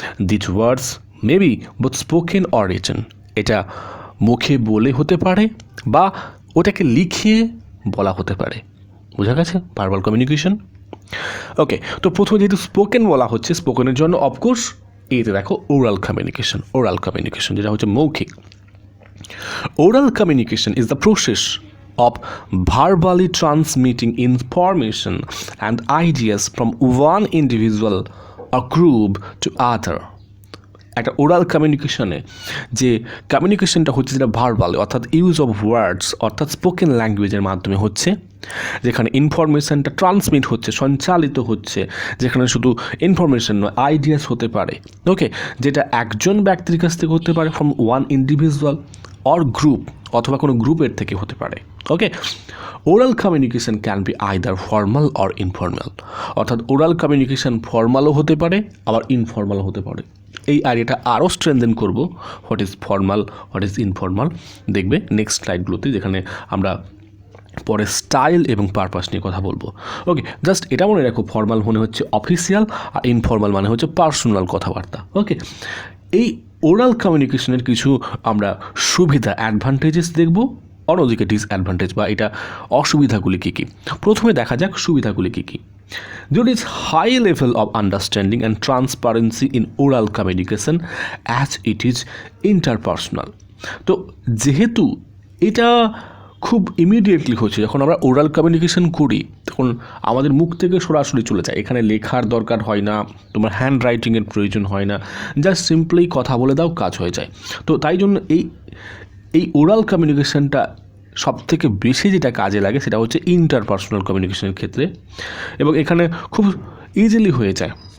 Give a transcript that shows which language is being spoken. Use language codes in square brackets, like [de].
[en] this words maybe both spoken or written, [bn] এটা মুখে বলে হতে পারে বা ওটাকে লিখিয়ে বলা হতে পারে। বোঝা গেছে ভার্বাল কমিউনিকেশন? ওকে, তো প্রথমে যেহেতু স্পোকেন বলা হচ্ছে, স্পোকেনের জন্য অফকোর্স এইতে দেখো ওরাল কমিউনিকেশন। ওরাল কমিউনিকেশন যেটা হচ্ছে মৌখিক। [en] Oral communication is the process of verbally transmitting information and ideas from one individual or group to other. [bn] একটা ওরাল কমিউনিকেশনে যে কমিউনিকেশনটা হচ্ছে যেটা ভার্বাল, অর্থাৎ ইউজ অফ ওয়ার্ডস, অর্থাৎ স্পোকেন ল্যাঙ্গুয়েজের মাধ্যমে হচ্ছে, যেখানে ইনফরমেশনটা ট্রান্সমিট হচ্ছে, সঞ্চালিত হচ্ছে, যেখানে শুধু ইনফরমেশন নয়, আইডিয়াস হতে পারে, ওকে, যেটা একজন ব্যক্তির কাছ থেকে হতে পারে, [en] from one individual or group, [bn] অথবা কোনো গ্রুপের থেকে হতে পারে। ওকে, [en] oral communication can be either formal or informal, [bn] অর্থাৎ ওরাল কমিউনিকেশন ফর্মালও হতে পারে আবার ইনফর্মালও হতে পারে। এই আইডিয়াটা আরও স্ট্রেনথেন করব, [en] what is formal, what is informal, [bn] দেখবে নেক্সট স্লাইডগুলোতে, যেখানে আমরা পরে স্টাইল এবং পারপাস নিয়ে কথা বলবো। ওকে, জাস্ট এটা মনে রাখো, ফর্মাল মনে হচ্ছে অফিসিয়াল আর ইনফর্মাল মানে হচ্ছে পার্সোনাল কথাবার্তা। ওকে, এই ওরাল কমিউনিকেশনের কিছু আমরা সুবিধা, অ্যাডভান্টেজেস দেখব, অন্যদিকে ডিসঅ্যাডভান্টেজ বা এটা অসুবিধাগুলি কী কী। প্রথমে দেখা যাক সুবিধাগুলি কী কী। [en] There is high level of understanding and transparency in oral communication as it is interpersonal. [bn] তো যেহেতু এটা খুব ইমিডিয়েটলি হচ্ছে, যখন আমরা ওরাল কমিউনিকেশন করি তখন আমাদের মুখ থেকে সরাসরি চলে যায়, এখানে লেখার দরকার হয় না, তোমার হ্যান্ড রাইটিংয়ের প্রয়োজন হয় না, জাস্ট সিম্পলি কথা বলে দাও, কাজ হয়ে যায়। তো তাই জন্য এই ওরাল কমিউনিকেশনটা সবথেকে বেশি যেটা কাজে লাগে সেটা হচ্ছে ইন্টারপার্সোনাল কমিউনিকেশনের ক্ষেত্রে, এবং এখানে খুব ইজিলি হয়ে যায়।